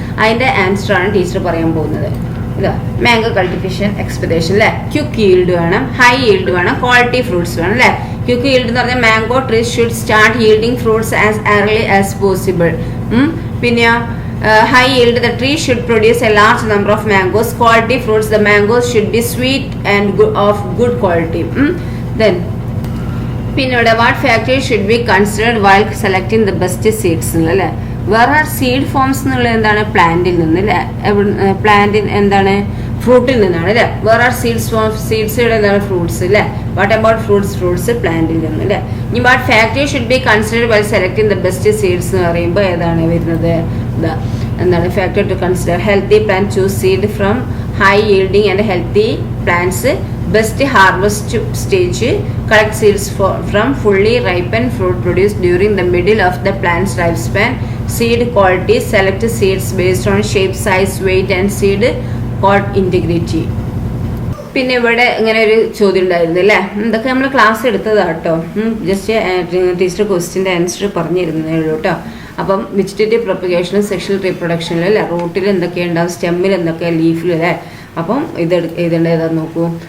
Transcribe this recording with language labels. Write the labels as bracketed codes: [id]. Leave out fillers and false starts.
[ml] അതിൻ്റെ ആൻസറാണ് ടീച്ചർ പറയാൻ പോകുന്നത്. ഇതാ മാംഗോ കൾട്ടിവേഷൻ എക്സ്പെക്ടേഷൻ അല്ലേ. [en] Quick yield വേണം, high yield വേണം, quality fruits വേണം അല്ലേ. ക്വിക്ക് ഈൽഡ് എന്ന് പറഞ്ഞാൽ mango trees should start yielding fruits as early as possible. പിന്നെ high yield, the tree should produce a large number of mangoes. Quality fruits, the mangoes should be sweet and of good quality. Then പിന്നെ what factors should be considered while selecting the best seeds അല്ലേ. [ml] വേറെ seed forms എന്നുള്ളത് എന്താണ്? പ്ലാന്റിൽ നിന്ന് അല്ലേ. പ്ലാന്റിൽ എന്താണ്? ഫ്രൂട്ടിൽ നിന്നാണ് അല്ലേ. വേറെ സീഡ്സ് എന്താണ്? ഫ്രൂട്ട്സ് അല്ലേ. [en] what about fruits [ml] പ്ലാന്റിൽ നിന്ന് അല്ലേ. ഇനി [en] what factors should be considered while selecting the best seeds [ml] എന്ന് പറയുമ്പോൾ ഏതാണ് വരുന്നത്? ഇതാ എന്താണ് [en] Factor to consider. Healthy plant choose seed from high yielding and healthy plants. Best harvest stage, collect seeds from fully ripened fruit produced during the middle of the plant's lifespan. Seed quality, select seeds based on shape, size, weight and seed pod integrity. [ml] പിന്നെ ഇവിടെ ഇങ്ങനെ ഒരു ചോദ്യം ഉണ്ടായിരുന്നു അല്ലേ. ഇതൊക്കെ നമ്മൾ class എടുത്തതാണ് കേട്ടോ. ജസ്റ്റ് ടീച്ചർ ക്വസ്റ്റ്യൻ്റെ ആൻസർ പറഞ്ഞിരുന്നേ ഉള്ളൂ കേട്ടോ. അപ്പം വെജിറ്റേറ്റീവ് പ്രൊപ്പഗേഷനും സെക്ഷൽ റീപ്രൊഡക്ഷനിലും അല്ലേ. റൂട്ടിൽ എന്തൊക്കെ ഉണ്ടാവും, സ്റ്റെമ്മിൽ എന്തൊക്കെ, ലീഫിൽ അല്ലേ. അപ്പം ഇത് എഴുതേണ്ട ഏതാന്ന് നോക്കൂ.